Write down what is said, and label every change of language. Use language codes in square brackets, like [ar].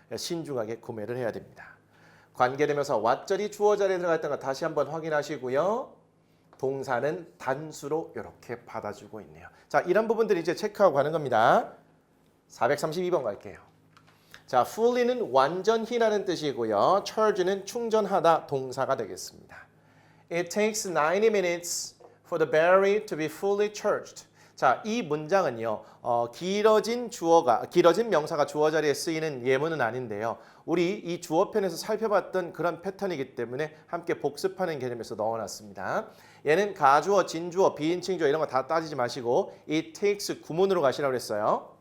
[ko] 신중하게 구매를 해야 됩니다. 관계대명사 what절이 주어 자리에 들어가 있다는 거 다시 한번 확인하시고요. 동사는 단수로 이렇게 받아주고 있네요. 자, 이런 부분들 이제 체크하고 가는 겁니다. 432번 갈게요. 자, fully는 완전히라는 뜻이고요. charge는 충전하다 동사가 되겠습니다. [en] It takes 90 minutes for the battery to be fully charged. [ko] 자, 이 문장은요. 길어진 명사가 주어 자리에 쓰이는 예문은 아닌데요. 우리 이 주어편에서 살펴봤던 그런 패턴이기 때문에 함께 복습하는 개념에서 넣어놨습니다. 얘는 가주어, 진주어, 비인칭주어 이런 거 다 따지지 마시고 it takes 구문으로 가시라고 했어요.